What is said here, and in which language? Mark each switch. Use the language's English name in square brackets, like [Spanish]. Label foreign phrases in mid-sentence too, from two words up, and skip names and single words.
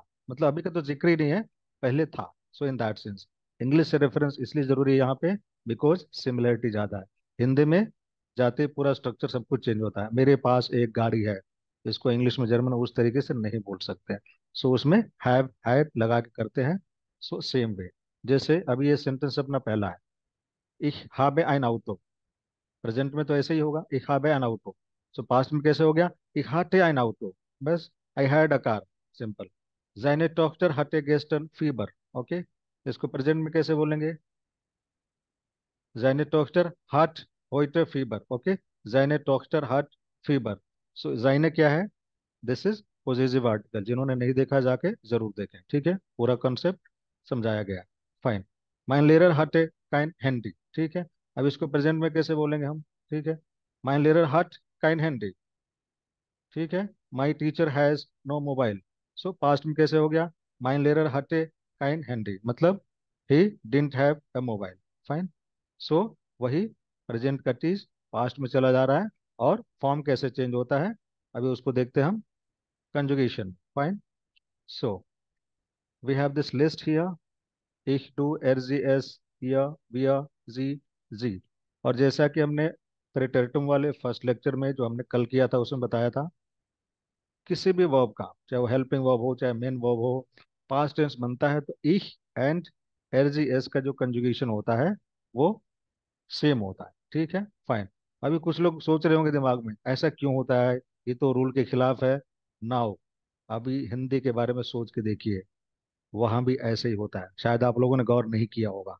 [Hindi] मतलब अभी का तो जिक्र ही नहीं है, पहले था। [English] so in that sense [Hindi] इंग्लिश से रेफरेंस इसलिए जरूरी है यहाँ पे, [English] because similarity [Hindi] ज्यादा है। हिंदी में जाते ही पूरा स्ट्रक्चर सब कुछ चेंज होता है। मेरे पास एक गाड़ी है, इसको इंग्लिश में जर्मन उस तरीके से नहीं बोल सकते हैं। सो उसमें [English] have had [Hindi] लगा के करते हैं। [English] so same way, [Hindi] जैसे अभी ये सेंटेंस अपना पहला है, [German] ich habe ein Auto। [Hindi] प्रेजेंट में तो ऐसे ही होगा, [German] ich habe ein Auto। [Hindi] सो पास्ट में कैसे हो गया? [German] ich hatte ein Auto। बस, [English] I had a car, सिंपल। [German] seine Tochter hatte gestern Fieber। [Hindi] ओके, इसको प्रेजेंट में कैसे बोलेंगे? [German] seine Tochter hat heute Fieber। ओके, seine Tochter hat Fieber। सो seine [Hindi] क्या है? [English] this is possessive article. [Hindi] जिन्होंने नहीं देखा जाके जरूर देखें। ठीक है, पूरा कॉन्सेप्ट समझाया गया। फाइन। [German] Mein Lehrer hatte kein Handy. [Hindi] ठीक है, अब इसको प्रेजेंट में कैसे बोलेंगे हम? ठीक है, [German] Mein Lehrer hat kein Handy. [Hindi] ठीक है, [English] my teacher has no mobile. [Hindi] सो पास्ट में कैसे हो गया? [German] Mein Lehrer hatte kein Handy, मतलब [English] he didn't have a mobile. [Hindi] फाइन। सो वही प्रेजेंट का चीज पास्ट में चला जा रहा है। और फॉर्म कैसे चेंज होता है अभी उसको देखते हैं हम। [English] conjugation fine, so we have this list here: [German] ich, du, er, sie, es, ihr, wir, sie, sie। [Hindi] और जैसा कि हमने प्रेटेरिटुम वाले [English] first lecture [Hindi] में जो हमने कल किया था उसमें बताया था, किसी भी वर्ब का चाहे वो [English] helping verb [Hindi] हो चाहे [English] main verb [Hindi] हो, [English] past tense [Hindi] बनता है तो ich एंड [German] er, sie, es [Hindi] का जो कंजुगेशन होता है वो सेम होता है। ठीक है, फाइन। अभी कुछ लोग सोच रहे होंगे दिमाग में ऐसा क्यों होता है, ये तो रूल के खिलाफ है। नाउ अभी हिंदी के बारे में सोच के देखिए, वहां भी ऐसे ही होता है, शायद आप लोगों ने गौर नहीं किया होगा।